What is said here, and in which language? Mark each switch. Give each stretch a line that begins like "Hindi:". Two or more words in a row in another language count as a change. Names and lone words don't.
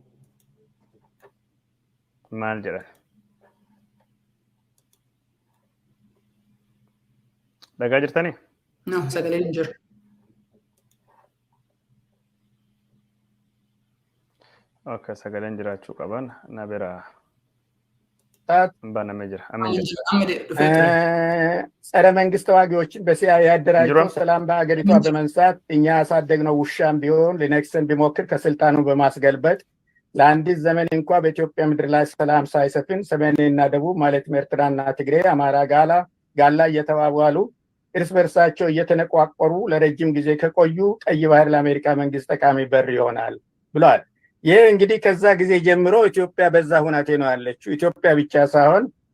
Oromo: Maal jedhan? Dhagaa jirtanii? No, sagaleen hin jiru. Okay, sagaleen jiraachuu qaban na bira banamee jira.
Amharic: ጸረ መንግስት ተዋጊዎችን በሲያ ያደራጀው ሰላም በአገሪቷ በመንሳት እኛ ያሳደግነው ውሻም ቢሆን ሊነክሰን ቢሞክር ከስልጣኑ በማስገልበጥ ለአንዲት ዘመን እንኳ በኢትዮጵያ ምድር ላይ ሰላም ሳይሰፍን ሰሜንና ደቡብ ማለትም ኤርትራና ትግሬ፣ አማራ፣ ጋላ እየተባባሉ እርስ በርሳቸው እየተነቋቆሩ ለረጅም ጊዜ ከቆዩ ቀይ ባህር ለአሜሪካ መንግስት ጠቃሚ በር ይሆናል ብለዋል። ይህ እንግዲህ ከዛ ጊዜ ጀምሮ ኢትዮጵያ በዛ ሁናቴ ነው ያለችው። ኢትዮጵያ ብቻ ሳይሆን